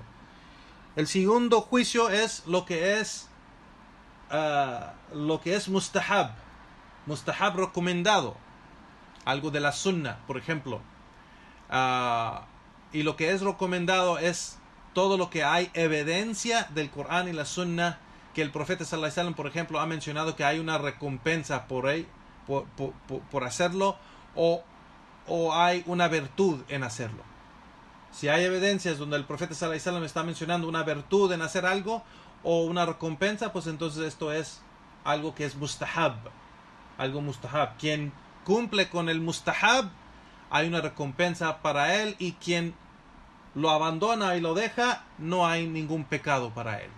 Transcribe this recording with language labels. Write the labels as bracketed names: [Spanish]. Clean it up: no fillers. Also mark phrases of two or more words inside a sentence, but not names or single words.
[Spanish] El segundo juicio es lo que es mustahab. Mustahab recomendado. Algo de la sunnah, por ejemplo. Y lo que es recomendado es todo lo que hay evidencia del Corán y la sunnah, que el profeta [Arabic] صلى الله عليه وسلم, [Spanish] por ejemplo, ha mencionado que hay una recompensa por hacerlo, o hay una virtud en hacerlo. Si hay evidencias donde el profeta [Arabic] صلى الله عليه وسلم [Spanish] está mencionando una virtud en hacer algo o una recompensa, pues entonces esto es algo que es mustahab. Algo mustahab. Quien cumple con el mustahab, hay una recompensa para él, y quien lo abandona y lo deja, no hay ningún pecado para él.